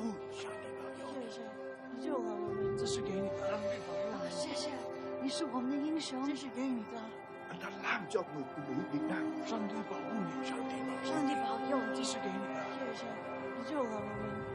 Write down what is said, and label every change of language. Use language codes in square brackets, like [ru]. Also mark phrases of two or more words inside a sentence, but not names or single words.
[zh] 谢谢，你救了我们。这是给你的。谢谢，你是我们的英雄。这是给你的。 [vi] anh đã làm cho người phụ nữ Việt Nam. Sanh đi bảo trọng, sanh đi bảo trọng. [zh] 上帝保佑，这是给你的。谢谢，你救了我们。